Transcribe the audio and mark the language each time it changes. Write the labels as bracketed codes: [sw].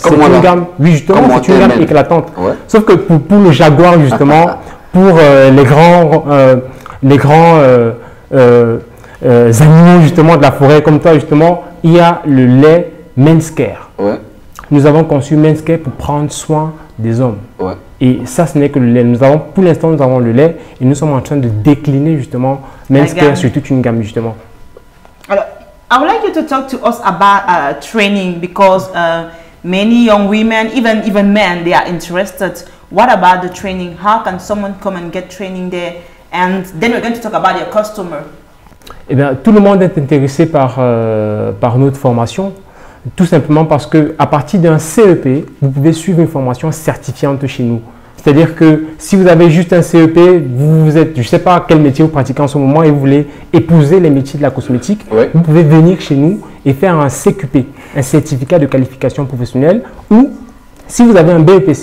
[fr] C'est une gamme, oui, justement, c'est une gamme éclatante. Ouais. Sauf que pour le jaguar, justement, pour les grands animaux justement de la forêt comme toi justement, il y a le lait Men's Care. Ouais. Nous avons conçu Men's Care pour prendre soin des hommes. Ouais. Et ça, ce n'est que le lait. Pour l'instant, nous avons le lait et nous sommes en train de décliner justement Men's Care sur toute une gamme justement. [en] Alors, I would like you to talk to us about training because many young women, even men, they are interested. What about the training? How can someone come and get training there? And then we're going to talk about your customer. [fr] Eh bien, tout le monde est intéressé par notre formation, tout simplement parce qu'à partir d'un CEP, vous pouvez suivre une formation certifiante chez nous. C'est-à-dire que si vous avez juste un CEP, vous êtes, je ne sais pas quel métier vous pratiquez en ce moment et vous voulez épouser les métiers de la cosmétique, vous pouvez venir chez nous et faire un CQP, un certificat de qualification professionnelle, ou si vous avez un BEPC,